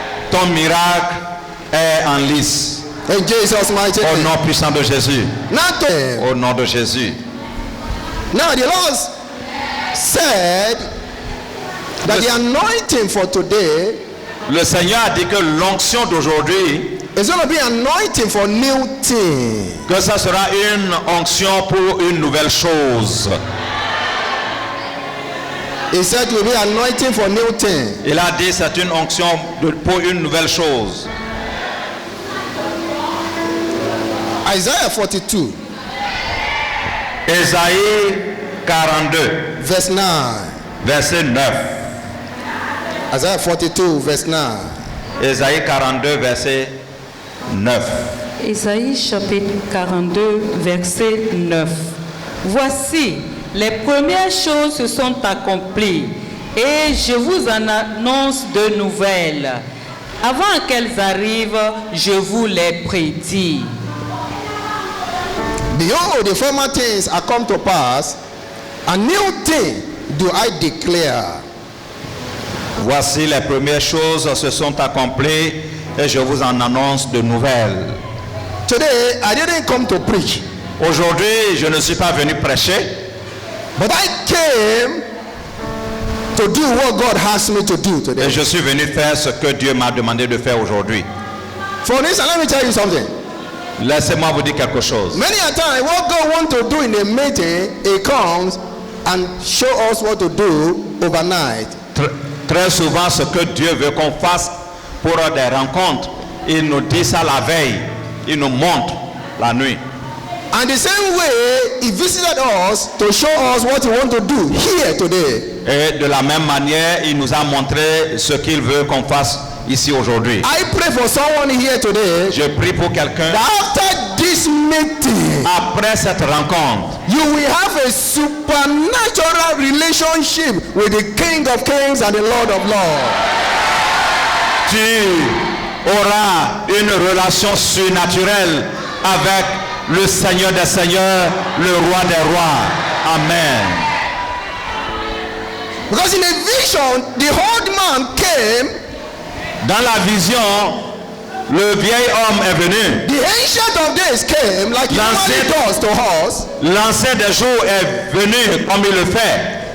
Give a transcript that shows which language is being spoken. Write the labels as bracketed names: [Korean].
[French] Ton miracle est en lice. [English] In Jesus' mighty [French] Au [English] name. [French] nom puissant de Jésus. [English] Now, [French] Au nom de Jésus. [English] now the Lord said that the anointing for today [French] Le Seigneur a dit que l'onction d'aujourd'hui [English] It's going to be anointing for new thing. [French] Que ça sera une onction pour une nouvelle chose. [English] He said it will be anointing for new thing. [French] Il a dit c'est une onction pour une nouvelle chose. [English] Isaiah 42. [French] Ésaïe 42, [English] Verse 9. [French] verset 9. [English] Isaiah 42, verse 9. [French] Ésaïe 42, verset 9. Ésaïe chapitre 42, verset 9. Voici, les premières choses se sont accomplies et je vous en annonce de nouvelles. Avant qu'elles arrivent, je vous les prédis. [English] Behold, the former things are come to pass, a new thing do I declare. [French] Voici les premières choses se sont accomplies et je vous en annonce de nouvelles. [English] Today, I didn't come to preach, [French] Aujourd'hui, je ne suis pas venu prêcher, [English] but I came to do what God asked me to do [French] et [English] today. [French] je suis venu faire ce que Dieu m'a demandé de faire aujourd'hui. [English] For instance, let me tell you something. [French] Laissez-moi vous dire quelque chose. [English] Many a time, what God wants to do in a meeting, He comes and show us what to do overnight. [French] Très souvent, ce que Dieu veut qu'on fasse pour des rencontres, il nous dit ça la veille, il nous montre la nuit. [English] And the same way, He visited us to show us what He wants to do here today. [French] Et de la même manière, il nous a montré ce qu'il veut qu'on fasse ici aujourd'hui. [English] I pray for someone here today. [French] Je prie pour quelqu'un. [English] After this meeting, [French] Après cette rencontre, [English] you will have a supernatural relationship with the King of Kings and the Lord of Lords. [French] tu auras une relation surnaturelle avec le Seigneur des Seigneurs, le Roi des Rois. [English] Amen. Because in a vision, the old man came, [French] Dans la vision, le vieil homme est venu. [English] the ancient of days came, like he normally does to us, [French] L'ancien des jours est venu comme il le fait.